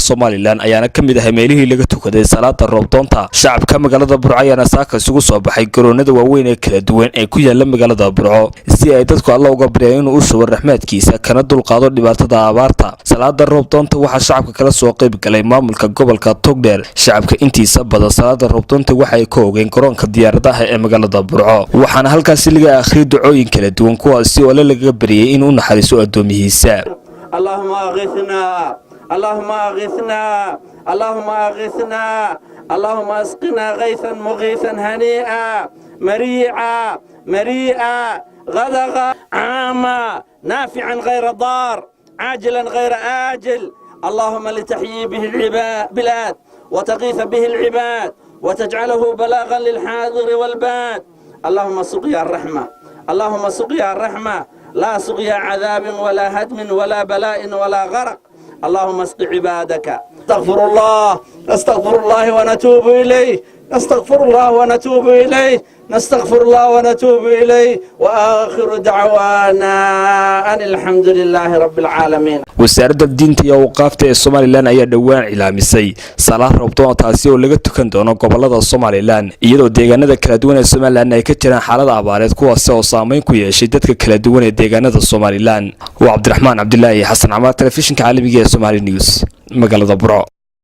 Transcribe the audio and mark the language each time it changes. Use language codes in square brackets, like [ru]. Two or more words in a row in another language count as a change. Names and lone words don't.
[so] Somaliland ayaana kamid ah meelihii laga tukaday salaada doonta shacabka magaalada Burco ayaana saaka isugu soo baxay garoonada waaweyn ee kala duwan ee ku yaala magaalada Burco si ay dadku Allah uga baryaan inuu u soo raxmaadkiisa kana dulqaado dhibaatada abaarta salaada doonta waxa shacabka kala soo qayb galay maamulka gobolka Tukaday shacabka intiisa badan salaada doonta waxa ay ka ogeyn garoonka diyaaradaha ee magaalada Burco waxaana halkaas laga akhriyo ducooyin kala duwan kuwaas oo laga bariyay in uu naxariiso adoomihiisa [ar] اللهم أغثنا اللهم أغثنا اللهم أغثنا اللهم اسقنا غيثا مغيثا هنيئا مريئا غدقا عاما نافعا غير ضار عاجلا غير آجل اللهم لتحيي به البلاد وتغيث به العباد وتجعله بلاغا للحاضر والباد اللهم سقيا الرحمة اللهم سقيا الرحمة لا سقيا عذاب ولا هدم ولا بلاء ولا غرق اللهم اسق عبادك نستغفر الله ونتوب إليه نستغفر الله ونتوب إليه نستغفر الله ونتوب إليه وآخر دعوانا أن الحمد لله رب العالمين وزارة الدين [so] ta iyo awqaafta ee Somaliland ayaa dhawaan ilaamisay salaad roobdoon taasi oo laga tukan doono gobolada Somaliland iyadoo deegaanada kala duwan ee Somaliland ay ka jiraan xaalad abaareed kuwaas oo saameyn ku yeeshay dadka kala duwan ee deegaanada Somaliland waa Cabdiraxmaan Cabdullaahi Xasan Camaar telefishinka caalamiga ee Somali News magaalada Burco